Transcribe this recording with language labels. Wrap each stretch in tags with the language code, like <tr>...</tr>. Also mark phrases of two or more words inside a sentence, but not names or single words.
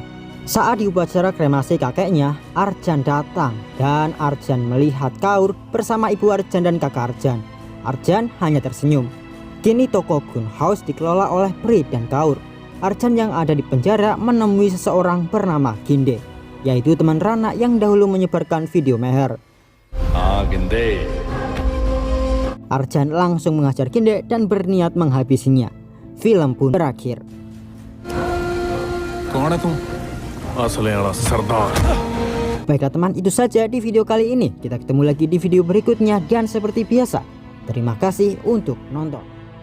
<id>Saat di upacara kremasi kakeknya, Arjan datang dan Arjan melihat Kaur bersama ibu Arjan dan kakak Arjan. Arjan hanya tersenyum. Kini toko Gun House dikelola oleh Prit dan Kaur. Arjan yang ada di penjara menemui seseorang bernama Ginde, yaitu teman Rana yang dahulu menyebarkan video Meher. Ginde. Arjan langsung mengajar Ginde dan berniat menghabisinya. Film pun berakhir.</id> <hi>कौन है तू असले वाला सरदार</hi> <id>Baiklah teman, itu saja di video kali ini. Kita ketemu lagi di video berikutnya dan seperti biasa, terima kasih untuk nonton.</id>